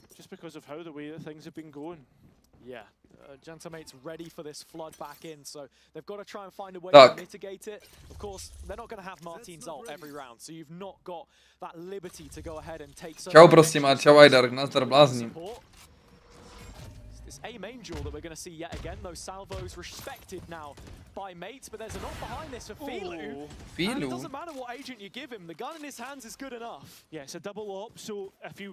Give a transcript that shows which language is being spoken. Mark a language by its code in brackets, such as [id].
[en] Just because of how the way that things have been going. Yeah, Gentamate's ready for this flood back in, so they've got to try and find a way to mitigate it. Of course, they're not going to have Marteen's ult every round, so you've not got that liberty to go ahead and take some. [cs] Čau prosím a čau Aidar, nazdar blázni. [en] This A main duel that we're going to see yet again, those salvos respected now by mates, but there's a knock behind this for Filu. And it doesn't matter what agent you give him, the gun in his hands is good enough. Yeah, it's a double op, so if you